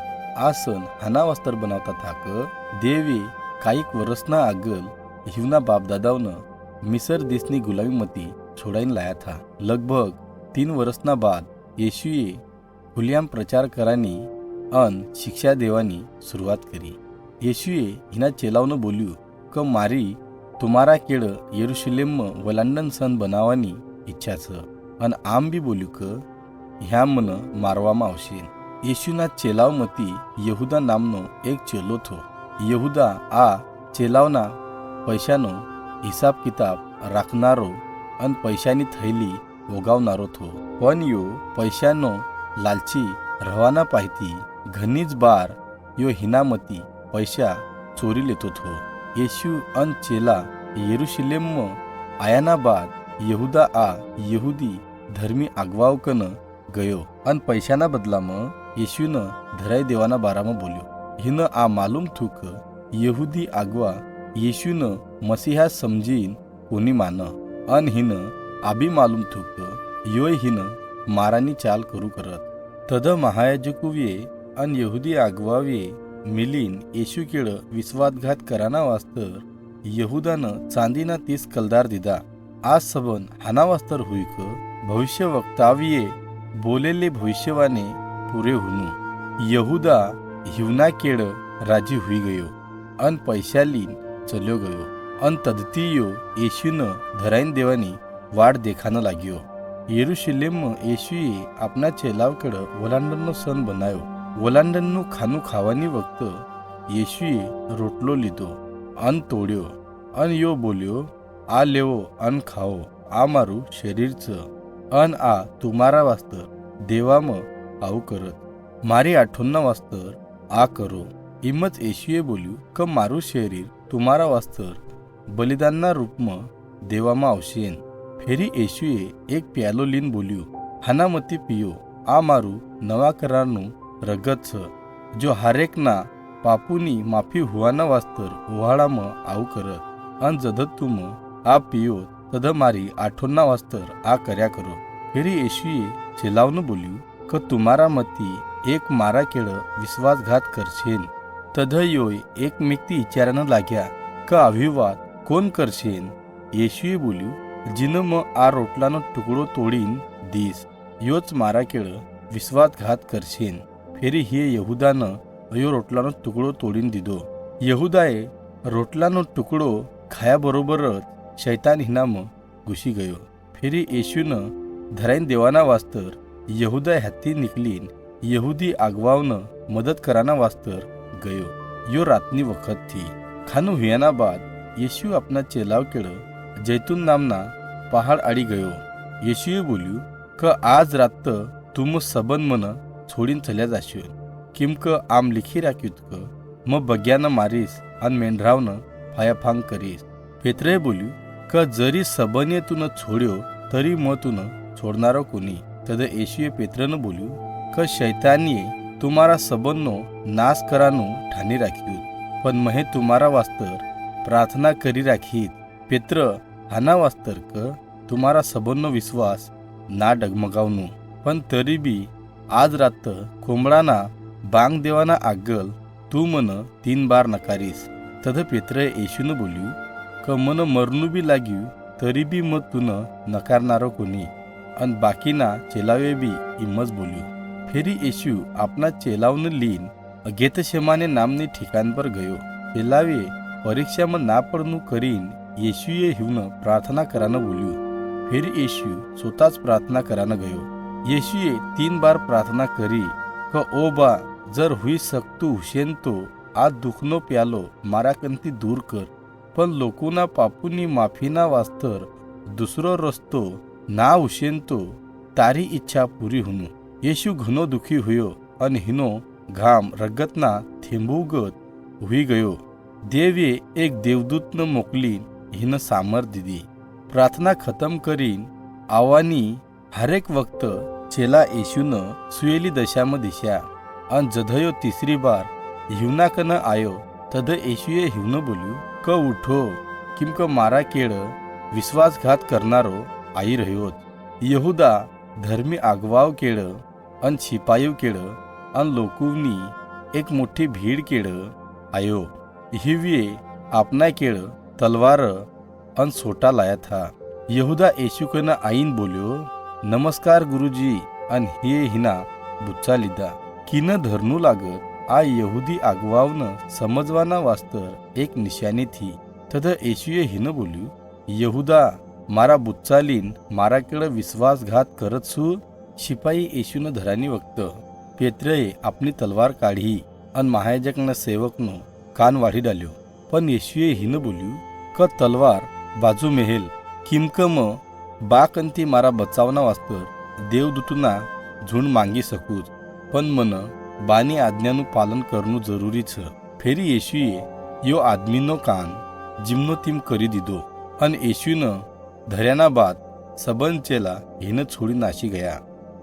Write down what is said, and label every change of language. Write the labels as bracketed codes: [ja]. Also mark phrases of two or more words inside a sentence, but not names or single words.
[bhb] आ सण हाना वास्तर बनावतात हा क देवे काईक वर्षना आगल हिवना बापदादावनं मिसर देशनी गुलामीमती छोडाईन लाया था. लगभग 3 वर्षना बाद येशूए खुल्याम प्रचार करानी अन शिक्षा देवानी सुरुवात करी. येशूए हिना चेलावनं बोल्યું क मारी तुम्हारा केड़ यरुशलेम वलांडन सण बनावानी इच्छा छ अन आम बी बोल्યું क ह्या मन मारवामा आवशेन. येशूना चेलाव मती यहुदा नामनो एक चेलो थो. यहुदा आ चेलावना पैशानो हिसाब किताब राखनारो अन पैशानी थैली ओगावनारो थो. पण यो पैशानो लालची रवाना पाहिती घनीच बार यो हिनामती पैसा चोरी लेतो थो. येशू अन चेला यरुशलेम आयाना बाद यहुदा आ यहुदी धर्मी आगवावकन गयो अन पैशाना बदलामा येशूनं धराई देवाना बारामा बोल्यो. हिनं आ मालूम थूक यहुदी आगवा येशूनं मसीहा समजीन कोणी मान अन हिनं आबी मालूम थूक योय हिनं मारानी चाल करू करत. तद महायाजकुवे अन यहुदी आगवावे मिलीन येशू केड़ विश्वासघात कराना वास्तर यहुदानं चांदीना 30 कलदार दिदा. आज सबन हाना वास्तर हुईक भविष्य वक्ताविये बोलेले भविष्यवाने पुरे हुनु. यहुदा हिवना केड़ राजी हुई गयो अन पैशालीन चल्यो गयो अन तदती यो येशूनं धराईन देवानी वाट देखानं लाग्यो. यरुशलेम येशूए आपना चेलावकड़ वलांडननो सण बनायो. वलांडनનું ખાનું ખાવાની વખત येशूए રોટલો લીધો અન તોડ્યો અન યો બોલ્યો આ લેવો અન ખાઓ આ મારું શરીર છે અન આ તમારા વાસ્તર દેવામાં આવું કરત મારી આઠોનના વાસ્તર આ કરો. હિંમત येशूए બોલ્યું કે મારું શરીર તમારા વાસ્તર બલિદાનના રૂપમાં દેવામાં આવશેન. ફેરી येशूए એક પ્યાલો લીન બોલ્યું હાનામતી પીઓ આ મારું નવા કરારનું રગત छ जो हरेकना पापूनी माफी हुआना वास्तर ओहाळामा आव करत अन जदत तुम आ पियो तद मारी आठोना वास्तर आ कर्या करो. फेरी येशूए चेलावनं बोल्યું क तुम्हारा मती एक मारा केड़ विश्वासघात करशेन. तद योय एक मेक्ती विचारानं लाग्या क आवी वात कोण करशेन. येशूए बोल्યું जिनं म आ रोटलानो टुकड़ो तोडीन दीस योच मारा केड़ विश्वासघात करशेन. फेरी हे यहुदानं अयो रोटलानो तुकडो तोडीन दिदो. यहुदाए रोटलानो तुकडो खायाबरोबरच शैतान हिनाम घुसी गयो. फेरी येशूनं धराईन देवाना वास्तर यहुदा हाती निकलीन यहुदी आगवावनं मदत कराना वास्तर गयो. यो रातनी वखत थी. खानू हुयाना बाद येशू अपना चेलाव केड़ जैतून नामना पहाड़ आड़ी गयो. येशूए बोल्યું क आज रात तुम सबन मन छोडीन चल्या जाशो किमक आम लिखी राख्यूत क म बग्यानं मारीस अन मेंढरावनं फायाफांग करीस. पेत्रे बोल्યું क जरी सबने तुन छोड्यो तरी म तुन छोडनारो कोणी. तद येशूए पेत्रनं बोल्યું क शैतानीए तुम्हारा सबननो नाश करानो ठाणी राख्यूत पण महे तुम्हारा वास्तर प्रार्थना करी राखीत. पेत्र हाना वास्तर क तुम्हारा सबननो विश्वास ना डगमगावनो पण तरी बी आज रात कोंबडाना बांग देवाना आगल तू मन 3 बार नकारीस. तद पेत्र येशूनं बोल्યું क मन मरणू बी लाग्यू तरी बी मग तुन नकारनारो कोणी. अन बाकीना चेलावे बी इमज बोल्યું. फेरी येशू आपना चेलावनं लीन गेतशेमाने नामनी ठिकाण पर गयो. चेलावे परीक्षाમાં ના પડનું કરીન येशूए हिवनं प्रार्थना करानं बोल्યું. फेरी येशू स्वतःच प्रार्थना करानं गयो. येशूए 3 बार प्रार्थना करी क ओ बा जर हुई सकतू हुशेन तो आज दुखनो प्यालो मारा कंती दूर कर पण लोकोना पापूनी माफीना वास्तर दुसरो रस्तो ना हुशेन तो तारी इच्छा पूरी हुनु. येशू घनो दुखी हुयो अन हिनो घाम रगतना थेंबुगत हुई गयो. देवे एक देवदूतनं मोकलीन हिनं सामर दिदी. प्रार्थना खतम करीन आवानी हरेक वक्त चेला येशूनं सुयेली दशाम दिशा अन जधयो 3री बार हिवनाकन आयो तद येशूए हिवनं बोल्યું क उठो किमक मारा केळ विश्वासघात करणारो आई रह्योत। यहुदा धर्मी आगवाव केळ अन शिपाईव केळ अन लोकुवनी एक मोठी भीड़ केळ आयो। हिविये आपना केळ तलवार अन सोटा लाया था। यहुदा यीशु कन आईन बोल्यो, नमस्कार गुरुजी, अन हे हिना बुच्चा लीधा। किन धरनू लागत आ यहूदी आगवावन समजवाना वास्तर एक निशानी थी। तद येशुए हिन बोल्યું, यहूदा मारा बुच्चा લીન मारा केळ विश्वासघात करत छू। शिपाई येशुन धरानी वक्त पेत्रए आपनी तलवार काढी अन महायाजकना सेवकनो कान वाढी डाल्यो। पण येशुए हिन बोल्યું, क तलवार बाजू मेहेल किमकम बाकंती मारा बचावना वास्तर देवदूतना झुंड मांगी सकूच, पण मन बानी आज्ञाનું पालन करनु जरूरी छ। फेरी येशुए यो आदमीनो कान जिमनो तीम करी दीधो अन येशुन धर्याना बाद सबंध चेला हिन छोड़ी नाशी गया।